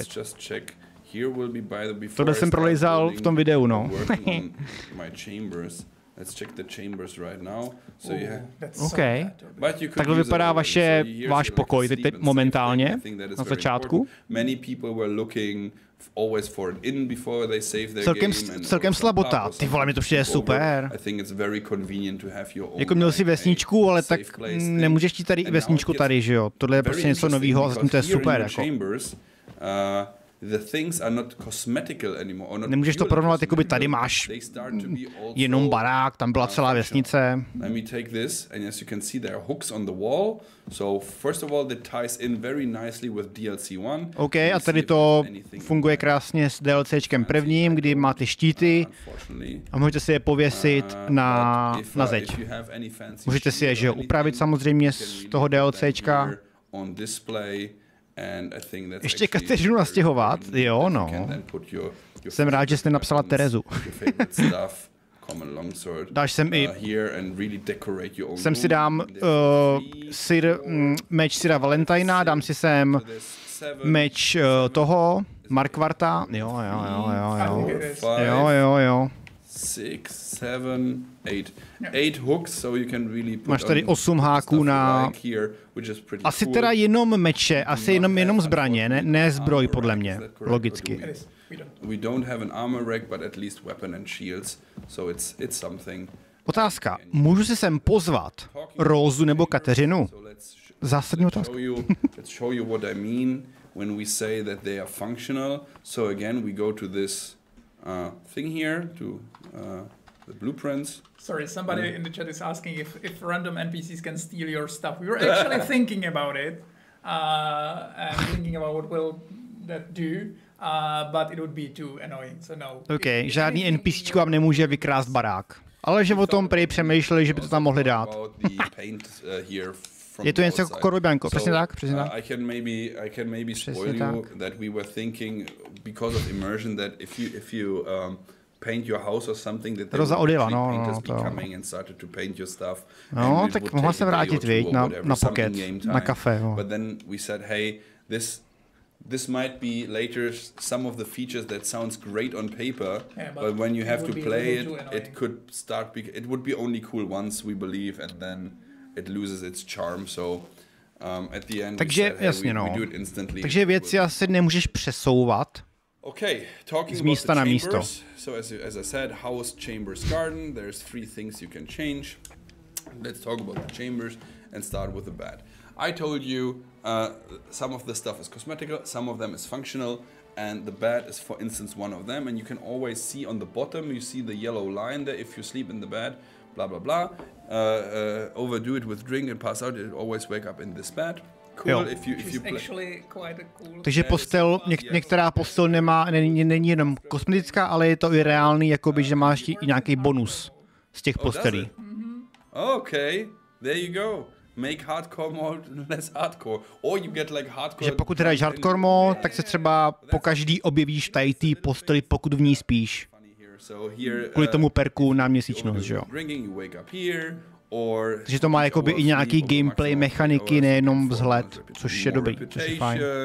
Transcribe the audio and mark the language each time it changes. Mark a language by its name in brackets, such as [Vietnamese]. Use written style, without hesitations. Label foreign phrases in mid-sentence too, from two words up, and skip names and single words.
[English] let's just check. Here will be by the before [Czech] Tohle [English] I [Czech] jsem [English] start [Czech] prolejzal [English] building, [Czech] v tom videu, no. [English] working on my chambers. Let's check the chambers right now. So you have, That's OK. so bad. but you could [Czech] Takhle [English] use it [Czech] vypadá [English] already. [Czech] vaše, [English] So here's [Czech] váš [English] like a [Czech] pokoj [English] sleep [Czech] teď [English] and [Czech] momentálně, [English] sleep thing. I think that is [Czech] na [English] very [Czech] začátku. [English] important. Many people were looking always for an inn before they save their [Czech] Celkem- [English] game and [Czech] celkem [English] or some [Czech] slabota. [English] pub or [Czech] Ty [English] some [Czech] vole, mi to přijde [English] sleepover. [Czech] super. [English] I think it's very convenient to have your own, [Czech] Jako měl si [English] like, [Czech] vesničku, ale [English] safe [Czech] tak [English] place thing. [Czech] nemůžeš ti tady i [English] And [Czech] vesničku [English] now it [Czech] tady, [English] gets [Czech] že jo? Tohle je [English] very [Czech] prostě něco [English] interesting [Czech] nového a zatím to je [English] because here in [Czech] super, [English] your [Czech] jako. [English] chambers, the things are not cosmetical anymore, or not [Czech] Nemůžeš to [English] purely [Czech] porovnávat, jakoby [English] cosmetical. [Czech] tady máš [English] They start to be also, [Czech] jenom barák, tam byla celá vesnice. [English] Let me take this, and as you can see, there are hooks on the wall. So first of all, that ties in very nicely with DLC 1. [Czech] OK, a tady to funguje krásně s DLCčkem prvním, kdy máte štíty a můžete si je pověsit na zeď. Můžete si je, že jo, upravit samozřejmě z toho DLCčka. Ještě Kateřinu nastěhovat, jo, no. Jsem rád, že jsi nenapsala Terezu. Dáš sem i... Sem si dám meč Sira Valentina, dám si sem meč toho, Markvarta. Jo. Jo. 6, 7, 8. [English] 8 hooks, so you can really put [Czech] Máš tady [English] on [Czech] 8 háků [English] stuff [Czech] na... [English] you like here, which is pretty [Czech] Asi [English] cool. [Czech] teda jenom meče, asi jenom zbraně, ne zbroj [English] Armor [Czech] podle [English] rack, [Czech] mě, [English] is that correct? [Czech] logicky. [English] It is. We don't. We don't have an armor rack, but at least weapon and shields, so it's something. [Czech] Otázka, můžu si sem pozvat Rózu nebo Kateřinu? [English] So let's [Czech] zásadní otázka. [English] Let's show you what I mean when we say that they are functional. So again, we go to this thing here, to the blueprints. Sorry, somebody in the chat is asking if random NPCs can steal your stuff. We were actually thinking about it and thinking about what will that do, but it would be too annoying, so no. [Czech] OK, žádný NPC vám nemůže vykrást barák. Ale že o tom prý přemýšleli, že by to tam mohli dát. Je to něco jako Korobianko, přesně tak, přesně tak. [English] I can maybe spoil you that we were thinking because of immersion that if you paint your house or something that painters be coming and started to paint your stuff. [Czech] No, tak mohla se vrátit, viď, na pocket, na kafe. [English] But then we said, hey, this might be later some of the features that sounds great on paper, but when you have to play it, it could start. It would be only cool once, we believe, and then it loses its charm. So at the end, [Czech] takže jasně, [English] we do it instantly. [Czech] Takže věci asi nemůžeš přesouvat. [English] Okay, talking about the chambers. So as I said, house, chambers, garden. There's 3 things you can change. Let's talk about the chambers and start with the bed. I told you some of the stuff is cosmetical, some of them is functional, and the bed is, for instance, one of them. And you can always see on the bottom, you see the yellow line there. If you sleep in the bed, blah blah blah. Overdo it with drink and pass out. It always wake up in this bed. Cool. If you play. [Czech] Takže postel, některá postel není jenom kosmetická, ale je to i reálný, jakoby, že máš i nějaký bonus z těch postelí. [English] Okay, there you go. Make hardcore mode less hardcore. Or you get like hardcore. [Czech] Že pokud hraješ [English] hardcore mode, [Czech] tak se třeba po každý objevíš tady té posteli, pokud v ní spíš. Kvůli tomu perku na měsíčnost, že jo. Takže to má jakoby i nějaký gameplay mechaniky, nejenom vzhled, což je dobrý, což je fajn.